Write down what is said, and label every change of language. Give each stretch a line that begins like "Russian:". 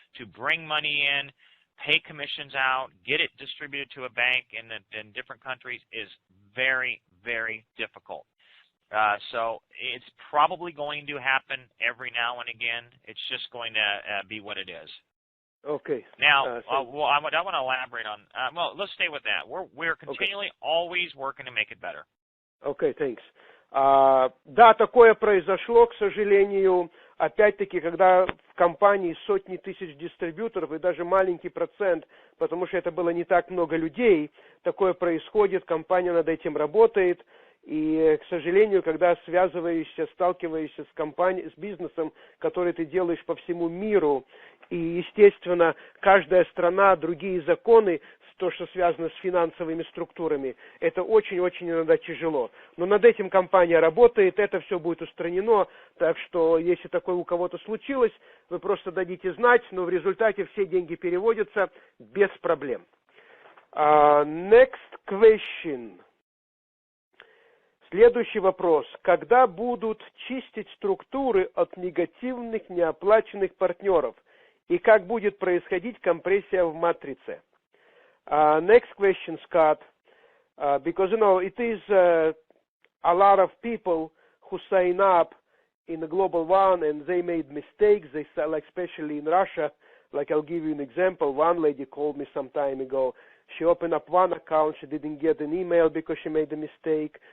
English: To bring money in, pay commissions out, get it distributed to a bank in different countries is very, very difficult. So it's probably going to happen every now and again. It's just going to be what it is. Okay. Now, I want to elaborate on. Well, let's stay with that. We're continually always working to make it better. Okay, thanks.
Russian: Да, такое произошло, к сожалению. Опять-таки, когда в компании сотни тысяч дистрибьюторов и даже маленький процент, потому что это было не так много людей, такое происходит, компания над этим работает. И, к сожалению, когда сталкиваешься с компанией, с бизнесом, который ты делаешь по всему миру, и, естественно, каждая страна, другие законы, то, что связано с финансовыми структурами, это очень-очень иногда тяжело. Но над этим компания работает, это все будет устранено, так что, если такое у кого-то случилось, вы просто дадите знать, но в результате все деньги переводятся без проблем.
English: Next question.
Russian: Следующий вопрос. Когда будут чистить структуры от негативных неоплаченных партнеров? И как будет происходить компрессия в матрице?
English: Next question, Scott. Because, it is a lot of people who sign up in the Global One and they made mistakes. They like, especially in Russia, like I'll give you an example. One lady called me some time ago. She opened up one account. She didn't get an email because she made a mistake.